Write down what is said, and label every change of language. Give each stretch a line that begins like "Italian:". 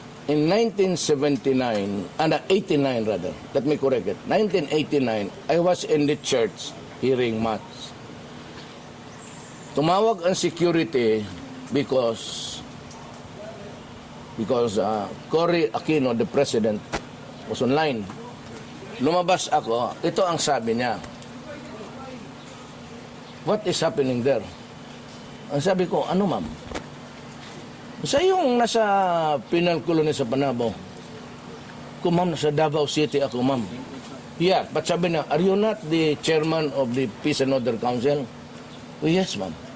English: In 1979, 89 rather, let me correct it. 1989, I was in the church hearing mass.
Filipino: Tumawag ang
English: security because Cory Aquino, the president, was online.
Filipino: Lumabas ako, ito ang sabi niya.
English: What is happening there?
Filipino: Ang sabi ko, ano ma'am? Sa yung nasa penal colony sa Panabo, kung ma'am, nasa Davao City ako ma'am.
English: Yeah, but
Filipino: sabi niya,
English: are you not the chairman of the Peace and Order Council? Oh, yes ma'am.